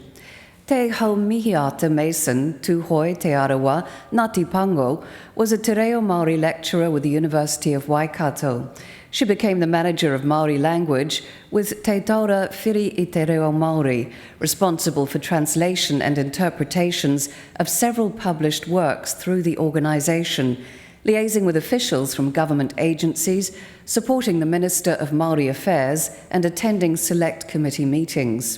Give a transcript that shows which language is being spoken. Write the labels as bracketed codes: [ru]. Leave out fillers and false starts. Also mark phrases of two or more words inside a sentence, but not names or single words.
[en] Te Haumihiata Mason, Tūhoi Te Arawa, Ngāti Pango, was a [mi] Te Reo Māori [en] lecturer with the University of Waikato. She became the manager of Māori language with Te Taura Whiri I Te Reo Māori, responsible for translation and interpretations of several published works through the organisation, liaising with officials from government agencies, supporting the Minister of Māori Affairs, and attending select committee meetings.